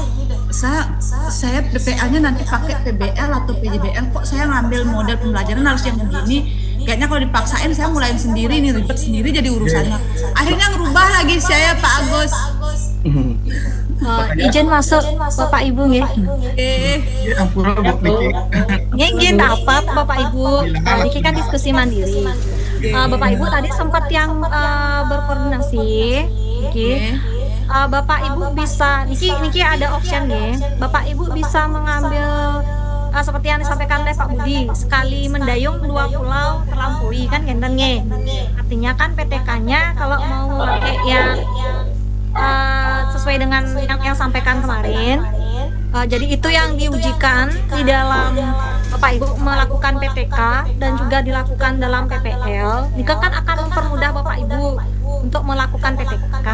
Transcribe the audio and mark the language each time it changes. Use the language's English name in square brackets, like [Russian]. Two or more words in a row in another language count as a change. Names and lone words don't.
[Indonesian] Saya PPL-nya nanti pakai PBL atau PJBL, kok saya ngambil model pembelajaran harus yang begini. Kayaknya kalau dipaksain saya mulain sendiri nih, ribet sendiri jadi urusannya. Akhirnya ngerubah lagi saya Pak Agus. Izin masuk Bapak Ibu nggih. ampun Bu Niki. Nggih apa Bapak Ibu. Niki kan diskusi mandiri. Bapak Ibu tadi sempat yang berkoordinasi. Niki. Bapak Ibu bisa Niki ada option nggih. Bapak Ibu bisa mengambil seperti yang disampaikan oleh Pak Budi, sekali mendayung 2 pulau terlampaui kan [Balinese] genten nggih. [Indonesian] Artinya kan PTK-nya kalau mau memakai yang sesuai dengan yang sampaikan kemarin. Jadi itu yang diujikan di dalam Bapak Ibu melakukan PTK dan juga dilakukan dalam PPL. Ini kan akan mempermudah Bapak Ibu untuk melakukan PTK.